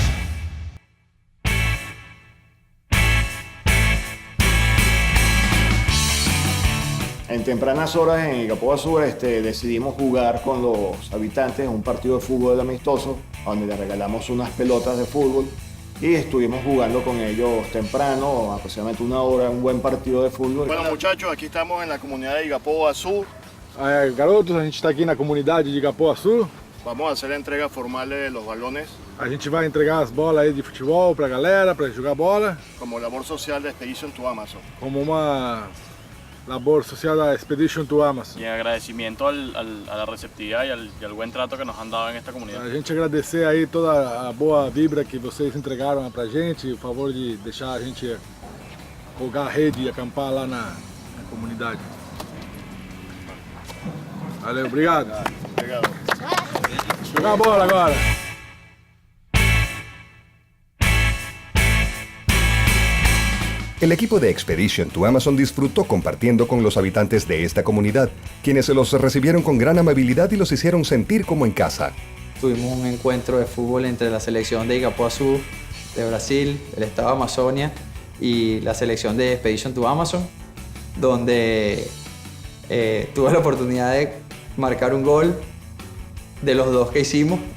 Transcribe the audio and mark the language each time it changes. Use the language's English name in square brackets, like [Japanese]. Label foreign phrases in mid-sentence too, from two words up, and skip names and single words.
[Spanish] En tempranas horas en Igapoazú decidimos jugar con los habitantes un partido de fútbol amistoso, donde les regalamos unas pelotas de fútbol y estuvimos jugando con ellos temprano, aproximadamente una hora, un buen partido de fútbol. Bueno, muchachos, aquí estamos en la comunidad de Igapoazú. [Portuguese] Garotos, a gente está aqui na comunidade de Igapoazú. [Spanish] Vamos a hacer la entrega formal de los balones [Portuguese] A gente vai entregar as bolas aí de futebol pra galera, pra jogar bola, [Spanish] como labor social de Expedition to Amazon. [Portuguese] como uma labor social da Expedition to Amazon. [Spanish] Y en agradecimiento a la receptividad y al buen trato que nos han dado en esta comunidad. [Portuguese] A gente agradecer aí toda a boa vibra que vocês entregaram pra gente, o favor de deixar a gente jogar a rede e acampar lá na comunidade. Valeu, obrigado. Obrigado. Jogar a bola agora. [Spanish] El equipo de Expedition to Amazon disfrutó compartiendo con los habitantes de esta comunidad, quienes se los recibieron con gran amabilidad y los hicieron sentir como en casa. Tuvimos un encuentro de fútbol entre la selección de Igapoazú de Brasil, el estado de Amazonia y la selección de Expedition to Amazon, donde tuve la oportunidad de marcar un gol de los dos que hicimos.